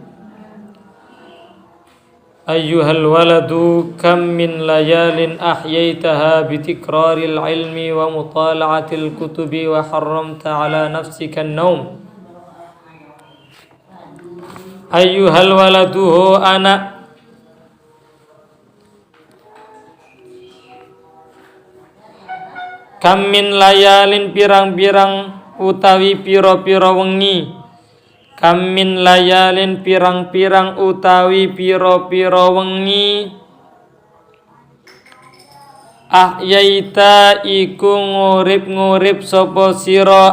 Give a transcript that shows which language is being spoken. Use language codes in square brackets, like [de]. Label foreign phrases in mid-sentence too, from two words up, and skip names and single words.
[ar] أيها الولد كم من ليال أحييتها بتكرار العلم ومطالعة الكتب وحرمت على نفسك النوم. أيها الولد هو أنا كم من ليال [jv] pirang-pirang utawi pira-pira wengi. [ar] كم من ليال [jv] pirang-pirang utawi pira-pira wengi. Ahyaita iku ngurip-ngurip sapa sira.